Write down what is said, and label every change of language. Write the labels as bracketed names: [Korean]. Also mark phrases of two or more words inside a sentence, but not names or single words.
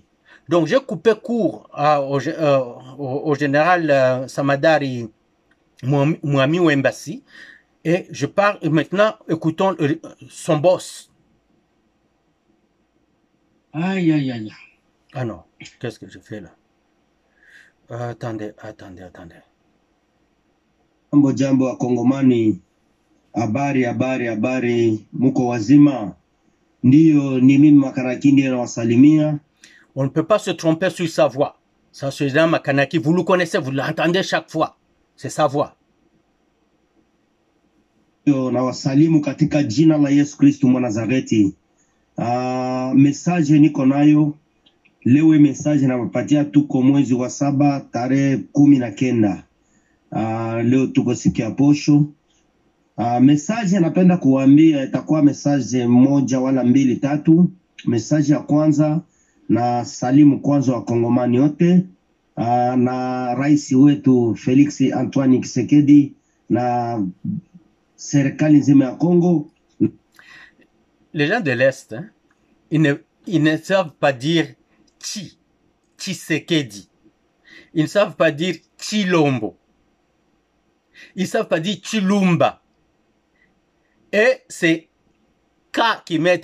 [French] Donc, j'ai coupé court au général Samadari Mwami Ouembassi et je parle maintenant, écoutons son boss. Aïe, aïe, aïe. Ah non, qu'est-ce que je fais là? Attendez. [Swahili] Jambo wa Kongomani, habari, muko wazima? Ndiyo, ni mimi Makanaki ndiye nawasalimia. [French] On ne peut pas se tromper sur sa voix. Ça, c'est Jean Makanaki, vous le connaissez, vous l'entendez chaque fois. C'est sa voix. [Swahili] Nawasalimu katika jina la Yesu Kristo mwa Nazareti. Message niko nayo leo, message nawapatia, tuko mwezi wa 7 tarehe 19. Leo tuko siku ya posho. Message napenda kuambia itakuwa message moja wala mbili tatu. Message ya kwanza, na salimu kwanza wa Kongomani wote, na rais wetu Felix Antoine Tshisekedi na serikali nzima ya Congo. [French] Les gens de l'Est, hein, ils ne savent pas dire Tshisekedi. Ils ne savent pas dire Tshilombo. Ils ne savent pas dire Tshilumba. Et c'est K qui mettent.